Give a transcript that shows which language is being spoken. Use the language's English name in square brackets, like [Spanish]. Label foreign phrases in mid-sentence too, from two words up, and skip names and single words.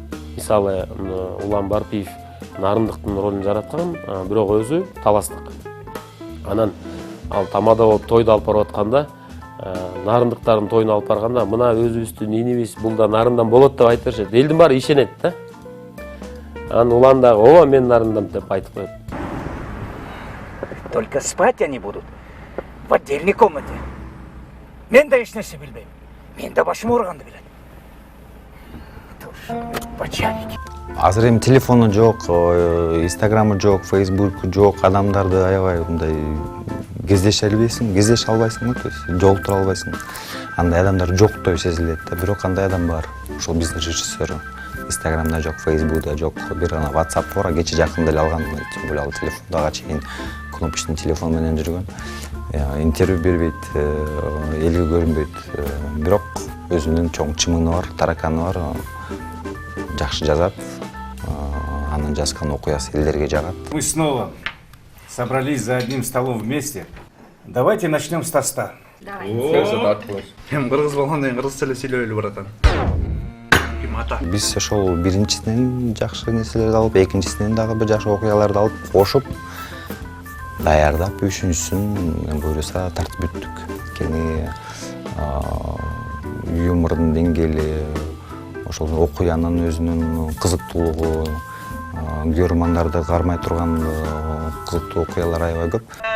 [Kyrgyz] Мисалы Улан Барпиев Нарындыктын ролун жараткан, бирок өзү Таластык. Анан ал тамада болуп тойду алып барып атканда, нарындыктардын тоюну алып барганда, мына өзүбүздүн инибиз бул да нарындан болот деп айтып беришет. Элдин баары ишенет да. Анан Улан дагы ооба мен нарындан деп айтып коет. [Russian] Только спать они будут в отдельной комнате. [Kyrgyz] Мен да эч нерсе билбейм. Мен да башым ооруганды билет. Бачарики. Азыр эми телефону жок, инстаграмы жок, фейсбуку жок, адамдарды аябай мындай кездеше албайсың, [Russian] то есть [Kyrgyz] жолуктура албайсың. Андай адамдар жоктой сезилет да, бирок кандай адам бар. Ошол биздин режиссер. Инстаграмда жок, фейсбукта жок, бир ана WhatsApp бар, кече жакында эле алган, [Russian] тем более [Kyrgyz] ал телефондага чейин кнопочный телефон менен жүргөн. Интервью бербейт, элге көрүнбөйт. Бирок өзүнүн чоң чымыны бар, тараканы бар. Жакшы жазат. Анын жазган окуясы элдерге жагат. [Russian] Мы снова собрались за одним столом вместе. Давайте начнем с тоста. [Kyrgyz] Эми кыргыз болгондон кийин кыргызча эле сүйлөйлү баратан. Биз ошол биринчисинен жакшы нерселерди алып, экинчисинен дагы бир жакшы окуяларды алып, кошуп, даярдап, үчүнчүсүн буюрса тартып бүттүк. Кени юмордун деңгээли, ошол окуянын өзүнүн кызыктуулугу, көрөрмандарды кармай турган кызыктуу окуялар аябай көп.